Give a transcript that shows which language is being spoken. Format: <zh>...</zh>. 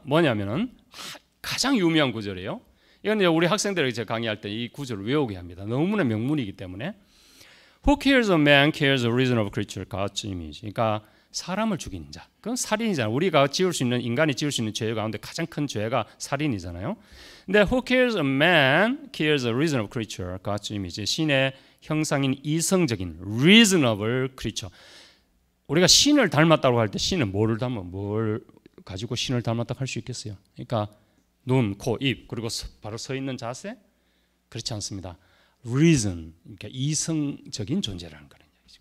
<ko>뭐냐면은 가장 유명한 구절이에요. 이건 이제 우리 학생들에게 제가 강의할 때 이 구절을 외우게 합니다. 너무나 명문이기 때문에.</ko> <en>Who kills a man kills a reasonable creature, God's image.</en> <ko>그러니까 사람을 죽이는 자, 그건 살인이잖아요. 우리가 인간이 지을 수 있는 죄 가운데 가장 큰 죄가 살인이잖아요. 근데</ko> <en>who kills a man kills a reasonable creature, God's image.</en> <ko>신의 형상인 이성적인</ko> <en>reasonable creature.</en> <ko>우리가 신을 닮았다고 할 때 신은 뭘 가지고 신을 닮았다고 할 수 있겠어요? 그러니까 눈, 코, 입, 그리고 바로 서 있는 자세? 그렇지 않습니다. reason, 그러니까 이성적인 존재라는 거는 얘기죠.</ko>